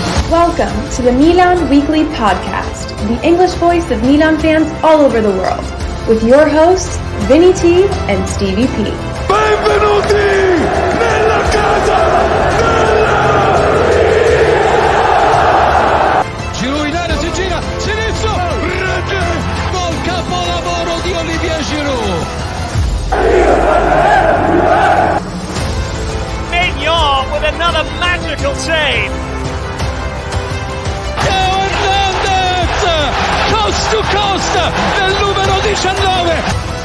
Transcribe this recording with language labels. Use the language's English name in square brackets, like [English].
[English] Welcome to the Milan Weekly Podcast, the English voice of Milan fans all over the world, with your hosts, Vinny T and Stevie P. [Italian] Benvenuti nella casa della Giro in area, si gira, sinistro, rete, gol capolavoro di Olivier Giroud. [English] Mignon with another magical save. Hernandez, coast to coast, [Italian] del numero 19.